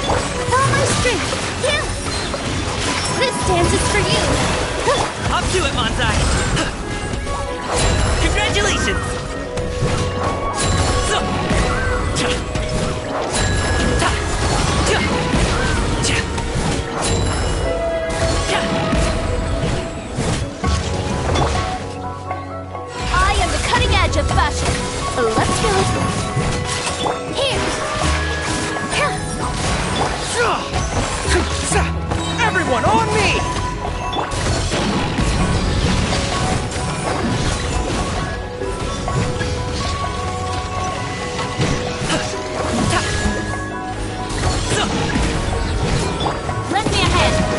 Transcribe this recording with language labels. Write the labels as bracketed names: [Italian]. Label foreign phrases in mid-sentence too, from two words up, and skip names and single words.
[English] With all my strength. Yeah. This dance is for you. Up to it, Montai! Congratulations! So. Ta. Ta. Ja. Ja. Ja. I am the cutting edge of fashion. Let's go. Here. Everyone on me! Let me ahead.